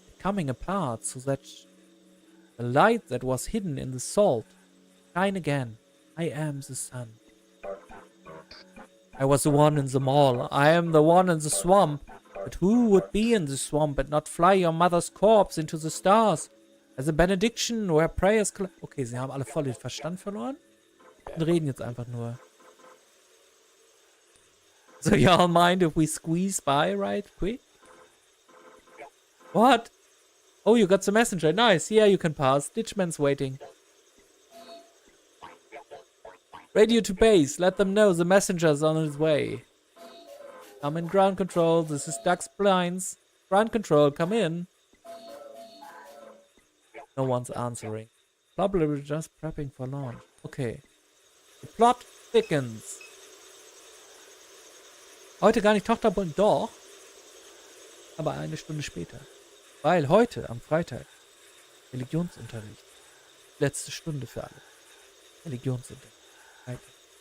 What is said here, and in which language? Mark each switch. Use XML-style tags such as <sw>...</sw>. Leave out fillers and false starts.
<en>Coming apart so that the light that was hidden in the salt shine again. I am the sun. I was the one in the mall. I am the one in the swamp. But who would be in the swamp and not fly your mother's corpse into the stars? As a benediction where prayers...</en> <de>Okay, sie haben alle voll den Verstand verloren und reden jetzt einfach nur.</de> <en>So y'all mind if we squeeze by right quick? What? Oh, you got the messenger. Nice. Yeah, you can pass. Ditchman's waiting. Radio to base. Let them know the messenger's on his way. I'm in ground control. This is Duck's Blinds. Ground control, come in. No one's answering. Probably just prepping for launch. Okay. The plot thickens.</en> <de>Heute gar nicht Tochter, doch. Aber eine Stunde später. Weil heute, am Freitag, Religionsunterricht. Letzte Stunde für alle. Religionsunterricht. Freitag.</de>